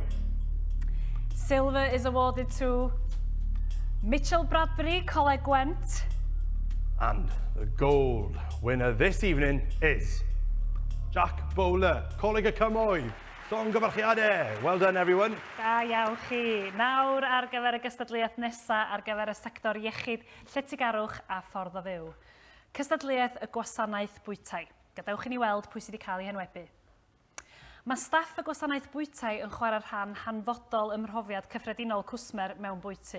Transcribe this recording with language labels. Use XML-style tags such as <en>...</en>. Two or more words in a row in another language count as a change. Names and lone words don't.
<en>Silver is awarded to Mitchell Bradbury, Coleg Gwent. And the gold winner this evening is Jack Bowler, Coleg y Cymoedd.</en> <cy>Llongyfarchiadau.</cy> <en>Well done, everyone.</en> <cy>Da iawn chi. Nawr ar gyfer y gystadleuaeth nesaf ar gyfer y sector iechyd, lletygarwch a ffordd o fyw. Cystadleuaeth y gwasanaeth bwytai. Gadewch i ni weld pwy sydd wedi cael ei henwebu. Mae staff y gwasanaeth bwytai yn chwarae rhan hanfodol ym mhrofiad cyffredinol cwsmer mewn bwyty.</cy>